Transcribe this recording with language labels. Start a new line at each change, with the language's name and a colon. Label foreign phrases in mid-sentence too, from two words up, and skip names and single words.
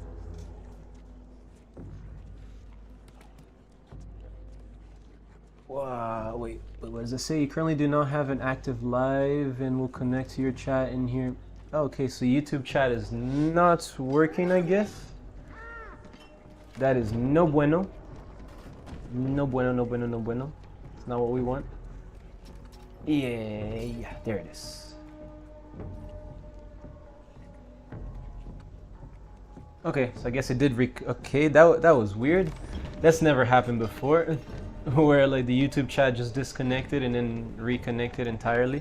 English: Wow, wait, what does it say? You currently do not have an active live and will connect to your chat in here. Okay, so YouTube chat is not working, I guess. That is
Spanish: no bueno. No bueno, no bueno, no bueno.
English: It's not what we want. Yeah, there it is. Okay, so I guess it did okay, that was weird. That's never happened before. Where like the YouTube chat just disconnected and then reconnected entirely.